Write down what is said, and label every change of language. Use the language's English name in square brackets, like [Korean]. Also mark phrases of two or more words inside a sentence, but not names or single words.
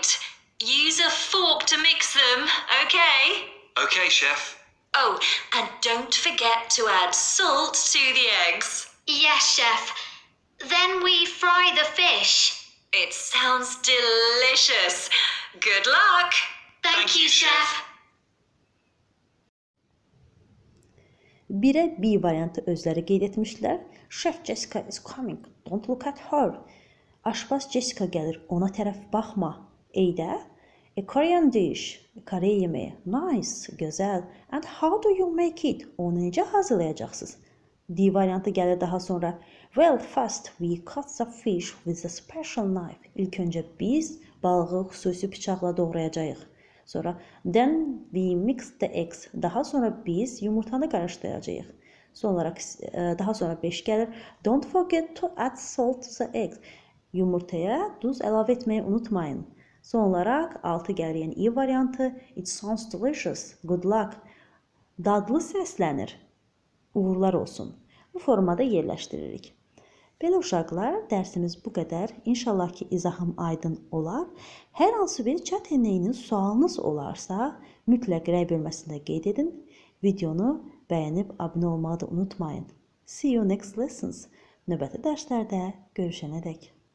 [English] Use a fork to mix them, okay? Okay, Chef. Oh, and don't forget to add salt to the eggs. Yes, Chef. Then we fry the fish. It sounds delicious. Good luck. Thank you, Chef. [Azerbaijani] 1'e B variantı özləri qeyd etmişlər. [English] Chef Jessica is coming, don't look at her. [Azerbaijani] Aşpaz Jessica gəlir, ona tərəf baxma. A'də [English] a Korean dish, [Azerbaijani] Kore yeməyi. [English] Nice, gözəl. And how do you make it? [Azerbaijani] Onu necə hazırlayacaqsınız? D variantı gəlir daha sonra. [English] Well, first we cut the fish with a special knife. [Azerbaijani] İlk öncə biz balığı xüsusi bıçaqla doğrayacağıq. [English] Sonra then we mix the eggs. [Azerbaijani] Daha sonra biz yumurtanı qarışdıracağıq. Daha sonra 5 gəlir. [English] Don't forget to add salt to the eggs. [Azerbaijani] Yumurtaya duz əlavə etməyi unutmayın. Son olaraq 6 gəlir, yəni E variantı. [English] It sounds delicious. Good luck. [Azerbaijani] Dadlı səslənir. Uğurlar olsun. Bu formada yerləşdiririk. Belə uşaqlar, dərsimiz bu qədər. İnşallah ki, izahım aydın olar. Hər hansı bir çətinliyiniz, sualınız olarsa, mütləq rəy bölməsində qeyd edin. Videonu bəyənib abunə olmağı da unutmayın. [English] See you next lessons. [Azerbaijani] Növbəti dərslərdə görüşənədək.